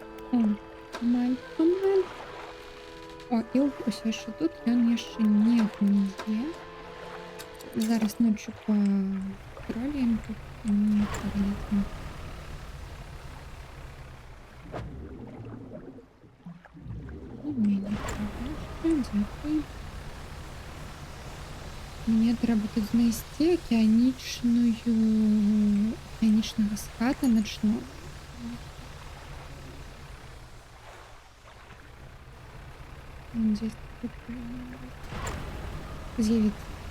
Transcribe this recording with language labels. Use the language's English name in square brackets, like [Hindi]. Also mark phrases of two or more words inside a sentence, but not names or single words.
[Belarusian] О, помаль, помаль. О, [Ukrainian] і ось ще [Belarusian] тут ён яшчэ не гніе. Зараз ноччу патроліем тут і паглядзім. Не трэба яшчэ, дзякуй. Мне трэба тут знайсці акіянічнага ската начнога. [Russian] Он здесь тут з'явіцца.